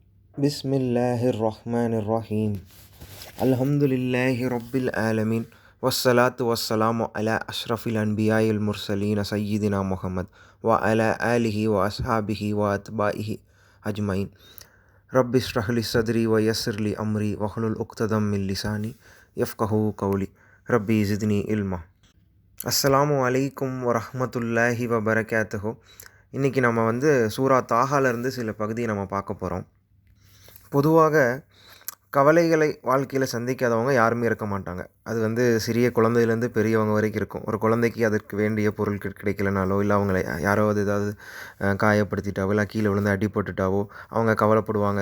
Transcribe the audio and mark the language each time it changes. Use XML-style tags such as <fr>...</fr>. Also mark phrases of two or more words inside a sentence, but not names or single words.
<ar>بسم الله الرحمن الرحيم الحمد لله رب العالمين والصلاة والسلام على أشرف الأنبياء المرسلين سيدنا محمد وعلى آله وأصحابه وأتباعه أجمعين رب اشرح لي صدري ويسر لي أمري واحلل عقدة من لساني يفقهوا قولي رب زدني علما. السلام عليكم ورحمة الله وبركاته.</ar> <ta>இன்றைக்கி நம்ம சூரா தாஹாலேருந்து சில பகுதியை நம்ம பார்க்க போகிறோம். பொதுவாக கவலைகளை வாழ்க்கையில் சந்திக்காதவங்க யாருமே இருக்க மாட்டாங்க. அது சிறிய குழந்தையிலேருந்து பெரியவங்க வரைக்கும் இருக்கும். ஒரு குழந்தைக்கு அதற்கு வேண்டிய பொருட்கள் கிடைக்கலனாலோ, இல்லை அவங்கள யாராவது ஏதாவது காயப்படுத்திட்டாவோ, இல்லை கீழே விழுந்து அடிபட்டுட்டாவோ அவங்க கவலைப்படுவாங்க.</ta>